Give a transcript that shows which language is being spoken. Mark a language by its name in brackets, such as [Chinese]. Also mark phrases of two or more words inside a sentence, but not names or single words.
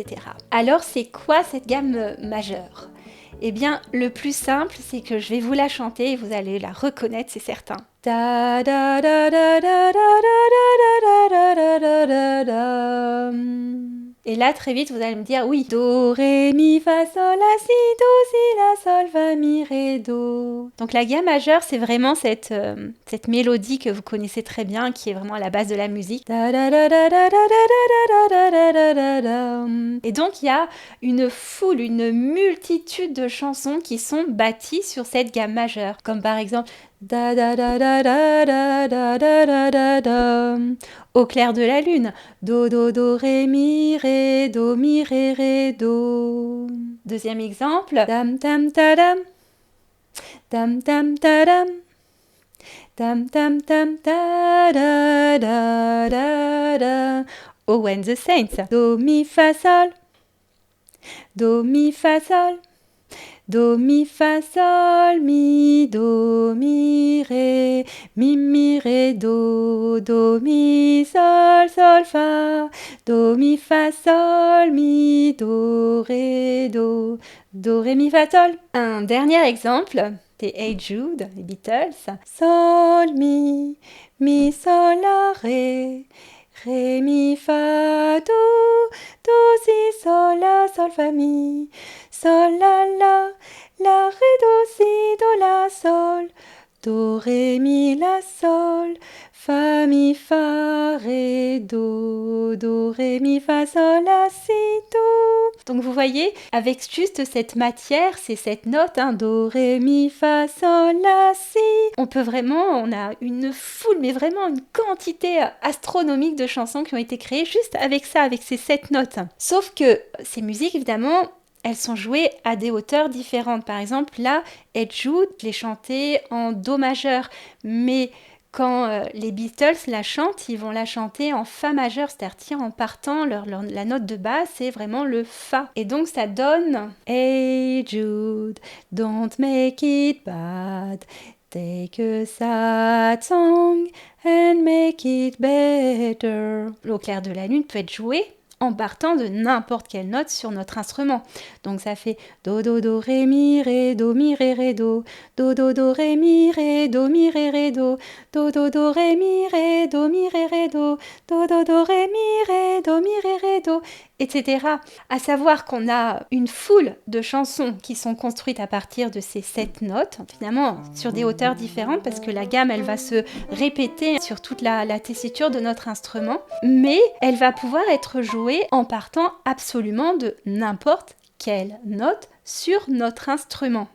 [French] Alors, c'est quoi cette gamme majeure ? Eh bien, le plus simple, c'est que je vais vous la chanter et vous allez la reconnaître, c'est certain. Da da da da da da da da da da da da. Et là, très vite, vous allez me dire, oui, do, ré, mi, fa, sol, la, si, do, si, la, sol, fa, mi, ré, do. Donc la gamme majeure, c'est vraiment cette mélodie que vous connaissez très bien, qui est vraiment à la base de la musique. Da, da, da, da, da, da, da, da, da, da, da, da. Et donc, il y a une foule, une multitude de chansons qui sont bâties sur cette gamme majeure. Comme par exemple, da da da da da da da da da da da. Au clair de la lune, do do do ré mi ré do mi ré ré do. Deuxième exemple, dam tam tadam, dam tam tadam, dam tam tam ta da da da da. [English] Oh when the saints, [French] do mi fa sol, do mi fa sol. Do, mi, fa, sol, mi, do, mi, ré, do, mi, sol, sol, fa, do, mi, fa, sol, mi, do, ré, mi, fa, sol. Un dernier exemple, des Hey Jude, les Beatles. Sol, mi, sol, la, ré, mi, fa, do, si, sol, la, sol, fa, mi, sol, la, ré, do, si, do, la, sol, do, ré, mi, la, sol, fa, mi, fa, ré, do, ré, mi, fa, sol, la, si, do. Donc vous voyez, avec juste cette matière, c'est cette note, do, ré, mi, fa, sol, la, si. On a une foule, mais vraiment une quantité astronomique de chansons qui ont été créées juste avec ça, avec ces 7 notes. Sauf que ces musiques, évidemment, elles sont jouées à des hauteurs différentes. Par exemple, là, Ed Jude, je l'ai chantée en Do majeur, mais quand les Beatles la chantent, ils vont la chanter en Fa majeur, c'est-à-dire en partant, la note de base, c'est vraiment le Fa. Et donc ça donne [English] Hey Jude, don't make it bad, take a sad song and make it better. [French] Au clair de la lune peut être joué en partant de n'importe quelle note sur notre instrument. Donc ça fait do do do ré mi ré do mi ré do, do do do ré mi ré do mi ré do, do do do ré mi ré do mi ré do, do do do ré mi ré do mi ré do, etc. À savoir qu'on a une foule de chansons qui sont construites à partir de ces 7 notes, finalement sur des hauteurs différentes parce que la gamme elle va se répéter sur toute la tessiture de notre instrument, mais elle va pouvoir être jouée en partant absolument de n'importe quelle note sur notre instrument.